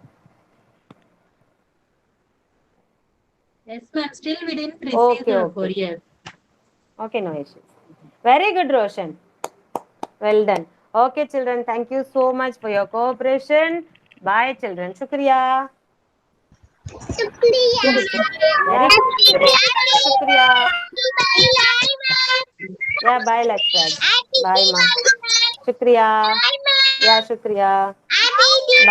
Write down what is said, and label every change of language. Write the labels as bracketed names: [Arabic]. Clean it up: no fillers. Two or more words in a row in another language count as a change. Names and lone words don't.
[English] Yes, ma'am. Still we didn't receive Okay, the okay. courier. Okay, no issues. Very good, Roshan. Well done. Okay, children. Thank you so much for your cooperation. Bye, children. Shukriya. Shukriya. Very Shukriya. Yeah, bye, Lakshraj. Bye, ma. Shukriya. Yeah, Shukriya. Happy Bye.